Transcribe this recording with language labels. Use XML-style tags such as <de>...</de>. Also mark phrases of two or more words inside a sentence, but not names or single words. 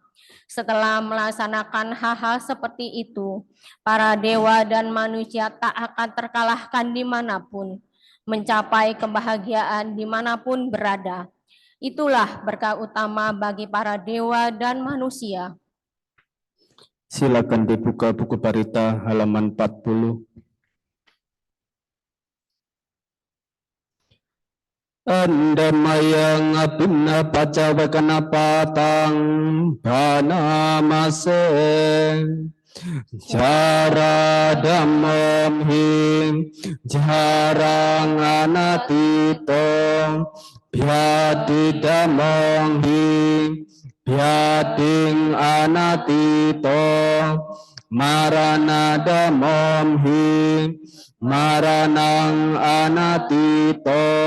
<id>Setelah melaksanakan hal-hal seperti itu, para dewa dan manusia tak akan terkalahkan dimanapun, mencapai kebahagiaan dimanapun berada. Itulah berkah utama bagi para dewa dan manusia. Silakan dibuka buku Parita halaman 40.</id> <pi>Andamayang abinna pacawakana patang banamase jara dhammam hi jarang anatito byadi dhammam hi byading anatito marana dhammam hi maranang anatito</pi>